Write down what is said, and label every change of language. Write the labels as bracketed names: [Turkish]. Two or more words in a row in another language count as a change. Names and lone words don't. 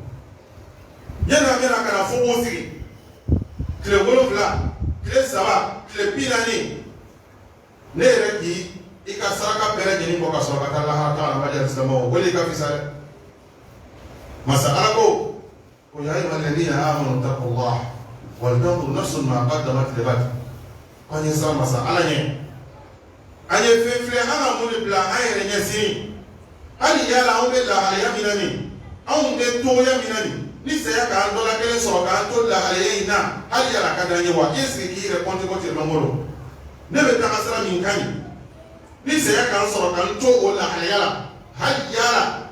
[Bambara] yanni an bɛna ka na fo k'o sigi tile 7 tile 3 tile 40 ne yɛrɛ k'i i ka saraka bɛɛ lajɛlen bɔ ka sɔrɔ ka taa lahara ta Amadu alisilamaw o de ka fisa dɛ masa ala ko [Arabic] يا أيها الذين آمنوا اتقوا الله ولتنظر نفس ما قدمت لغد [Bambara] ko an ye sira masa ala ɲɛ an ye fɛn filɛ an ka mun de bila an yɛrɛ ɲɛ sini hali yala anw bɛ lahalaya min na nin anw bɛ togoya min na nin ni saya k'an dɔ la kelen sɔrɔ k'an to lahalaya in na hali yala ka d'an ye wa i sigi k'i yɛrɛ kɔnte ko tɛlɛmangolo ne bɛ taga sira min ka ɲi ni saya k'an sɔrɔ k'an to o lahalaya la hali yala